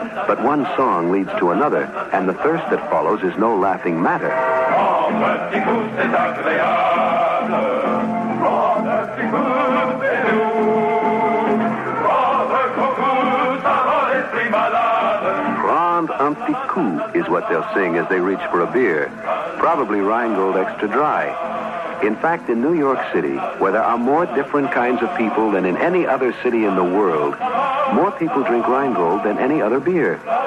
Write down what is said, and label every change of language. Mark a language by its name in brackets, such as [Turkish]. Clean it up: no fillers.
[English] But one song leads to another, and the thirst that follows is no laughing matter. [French] Oh, petit coup, c'est agréable. Oh, petit coup, c'est doux. Oh, coucou, ça rend l'esprit malade. Prendre un petit coup [English] is what they'll sing as they reach for a beer. Probably Rheingold Extra Dry. In fact, in New York City, where there are more different kinds of people than in any other city in the world, more people drink Rheingold than any other beer.